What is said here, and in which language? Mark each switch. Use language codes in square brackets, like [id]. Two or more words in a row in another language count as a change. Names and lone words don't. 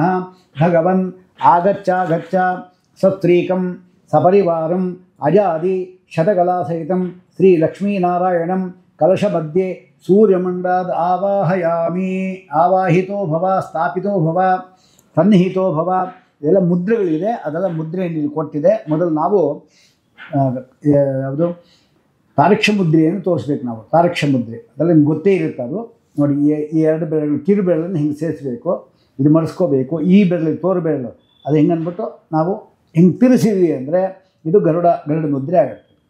[sa] ಭಗವನ್ ಆಗಚ್ಚಾಗಚ್ಚ ಸಸ್ತ್ರೀಕಂ ಸಪರಿವಾರಂ ಅಜಾದಿ ಶತಕಲಾಸಹಿತಂ ಶ್ರೀ ಲಕ್ಷ್ಮೀನಾರಾಯಣಂ ಕಲಶಮಧ್ಯೆ ಸೂರ್ಯಮಂಡಾದ್ ಆವಾಹಯಾಮಿ. ಆವಾಹಿತೋ ಭವ, ಸ್ಥಾಪಿತೋ ಭವ, ಸನ್ನಿಹಿತೋ ಭವ. [kn] ಇದೆಲ್ಲ ಮುದ್ರೆಗಳಿದೆ, ಅದೆಲ್ಲ ಮುದ್ರೆ ಇಲ್ಲಿ ಕೊಟ್ಟಿದೆ. ಮೊದಲು ನಾವು ಯಾವುದು ತಾರಕ್ಷ ಮುದ್ರೆಯನ್ನು ತೋರಿಸ್ಬೇಕು. ನಾವು ತಾರಕ್ಷ ಮುದ್ರೆ ಅದೆಲ್ಲ ನಿಮ್ಗೆ ಗೊತ್ತೇ ಇರುತ್ತೆ. ಅದು ನೋಡಿ, ಈ ಎರಡು ಬೆರಳು ಕಿರು ಬೆರಳನ್ನು ಹಿಂಗೆ ಸೇರಿಸಬೇಕು, ಇದು ಮಡಿಸ್ಕೋಬೇಕು. ಈ ಬೆರಳು ತೋರು ಬೆರಳು ಅದು ಹಿಂಗೆ ಅಂದ್ಬಿಟ್ಟು ನಾವು ಹಿಂಗೆ ತಿರುಸಿದ್ವಿ ಅಂದರೆ ಇದು ಗರುಡ ಮುದ್ರೆ ಆಗುತ್ತೆ.